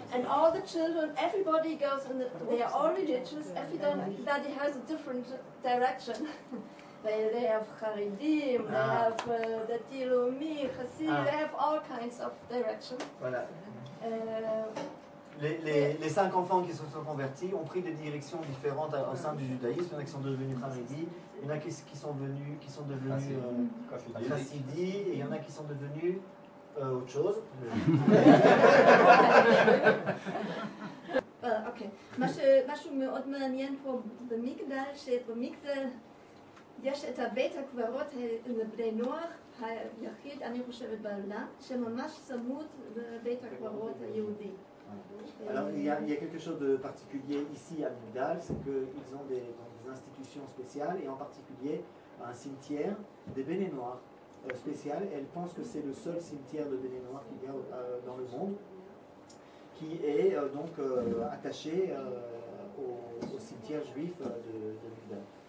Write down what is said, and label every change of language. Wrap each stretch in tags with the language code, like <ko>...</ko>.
<en>And all the children, everybody goes in they are all religious, everybody has a different direction. They have Haredim, they have the Tilumi, Chassid, they have all kinds of direction.</en> <fr>Voilà. Les 5 enfants qui se sont convertis ont pris des directions différentes au sein du judaïsme. Il y en a qui sont devenus Haredi, il y en a qui sont devenus Chassidi, et il y en a qui sont devenus autre chose.</fr> <he>אוקיי. משהו מאוד מעניין פה במגדל, שבמגדל יש את הבית הקברות לבני נוח היחיד, אני חושבת בעולם, שממש צמוד לבית הקברות היהודי.</he> <fr>Alors il y a quelque chose de particulier ici à Migdal, c'est qu'ils ont des institutions spéciales, et en particulier un cimetière des béné noirs spécial. Elle pense que c'est le seul cimetière de béné noirs qu'il y a dans le monde, qui est donc attaché au cimetière juif de Migdal.</fr>